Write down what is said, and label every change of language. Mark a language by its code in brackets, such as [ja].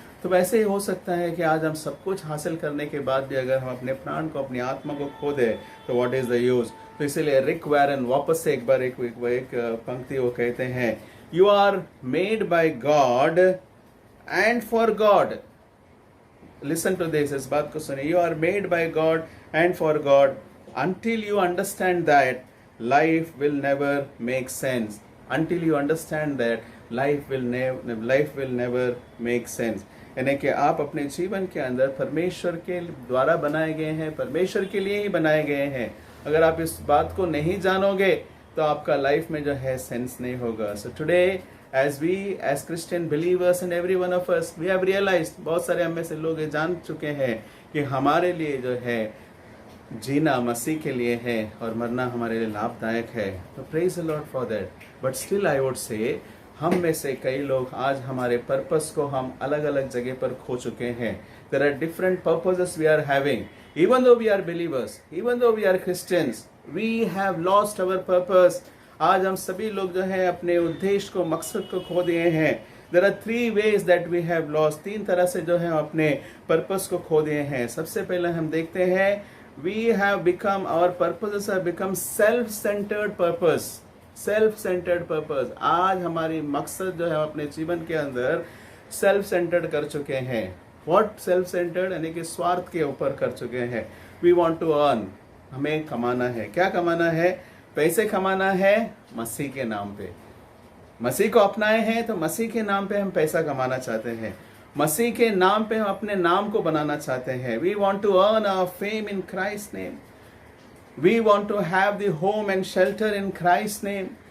[hi] तो वैसे ही हो सकता है कि आज हम सब कुछ हासिल करने के बाद भी अगर हम अपने प्राण को, अपनी आत्मा को खो दे तो [en] What is the use. [hi] तो इसीलिए रिक वारन वापस से एक बार एक पंक्ति वो कहते हैं, [en] You are made by God and for God. Listen to this, [hi] इस बात को सुनिए। [en] You are made by God and for God until you understand that life will never make sense. Until you understand that life will never make sense. [hi] यानी कि आप अपने जीवन के अंदर परमेश्वर के द्वारा बनाए गए हैं, परमेश्वर के लिए ही बनाए गए हैं। अगर आप इस बात को नहीं जानोगे तो आपका लाइफ में जो है सेंस नहीं होगा। [en] so today as Christian believers and every one of us we have realized, [hi] बहुत सारे हम में से लोग ये जान चुके हैं कि हमारे लिए जो है जीना मसीह के लिए है और मरना हमारे लिए लाभदायक है। तो [en] Praise the Lord for that. But still I would say [hi] हम में से कई लोग आज हमारे पर्पस को हम अलग अलग जगह पर खो चुके हैं। [en] There are different purposes we are having, even though we are believers, even though we are Christians, we have lost our purpose. [hi] आज हम सभी लोग जो है अपने उद्देश्य को, मकसद को खो दिए हैं। [en] there are 3 ways that we have lost, [hi] 3 तरह से जो है अपने पर्पस को खो दिए हैं। सबसे पहले हम देखते हैं [en] we have become, our purposes have become self-centered purpose, self-centered purpose। [hi] आज हमारी मकसद जो है अपने जीवन के अंदर self-centered कर चुके हैं। [en] What self-centered? [hi] यानी कि स्वार्थ के ऊपर कर चुके हैं। [en] We want to earn, [hi] हमें कमाना है। क्या कमाना है? पैसे कमाना है मसीह के नाम पे। मसीह को अपनाए हैं तो मसीह के नाम पे हम पैसा कमाना चाहते हैं, मसीह के नाम पे हम अपने नाम को बनाना चाहते हैं। [en] We want to earn our fame in Christ name, we want to have the home and shelter in Christ name.